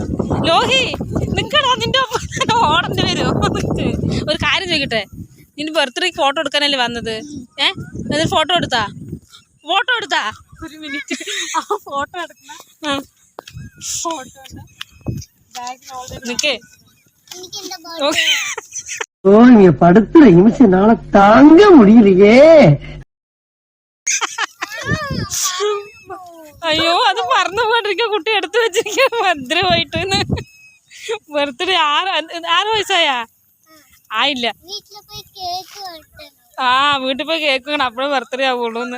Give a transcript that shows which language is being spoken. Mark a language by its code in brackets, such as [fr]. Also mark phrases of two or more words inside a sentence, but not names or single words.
[ml] ലോഹി നിക്കടാ, നിന്റെ ഓടേണ്ടി വരുമോ? ഒരു കാര്യം ചോദിക്കട്ടെ, നിന്റെ ബർത്ത്ഡേക്ക് ഫോട്ടോ എടുക്കാനല്ലേ വന്നത്? എന്നിട്ട് ഫോട്ടോ എടുത്താ? ഒരു മിനിറ്റ്, ആ ഫോട്ടോ എടുക്കണം. നിക്കേ, [ta] படுத்துற நிமிஷம் நாள தாங்க முடியலையே. [ml] അയ്യോ അത് പറഞ്ഞു പോയിട്ടിരിക്ക, കുട്ടി എടുത്തു വെച്ചിരിക്ക ഭദ്രമായിട്ട്. ബർത്ത്ഡേ 6 വയസ്സായാ? ആയില്ല. വീട്ടിൽ പോയി കേക്ക് വേണം, അപ്പോഴേ ബർത്ത്ഡേ ആവുള്ളൂന്ന്.